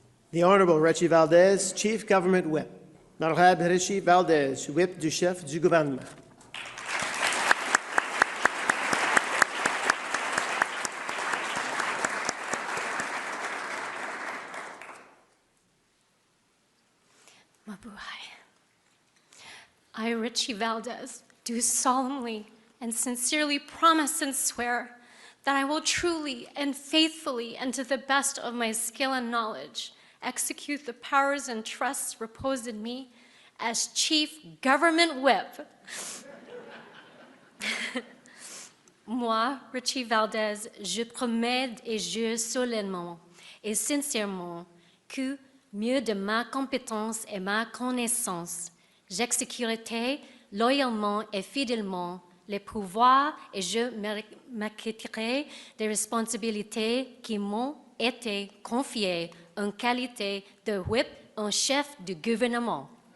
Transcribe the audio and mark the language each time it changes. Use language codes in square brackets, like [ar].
[en] The Honourable Richie Valdez, Chief Government Whip. [fr] L'Honorable Richie Valdez, Whip du chef du gouvernement. [tl] Mabuhay. [en] I, Richie Valdez, do solemnly and sincerely promise and swear that I will truly and faithfully and to the best of my skill and knowledge execute the powers and trusts reposed in me as Chief Government Whip. [fr] Moi, Richie Valdez, je promets et jure solennellement et sincèrement que, mieux de ma compétence et ma connaissance, j'exécuterai loyalement et fidèlement les pouvoirs et je m'acquitterai des responsabilités qui m'ont été confiées en qualité de whip en chef du gouvernement.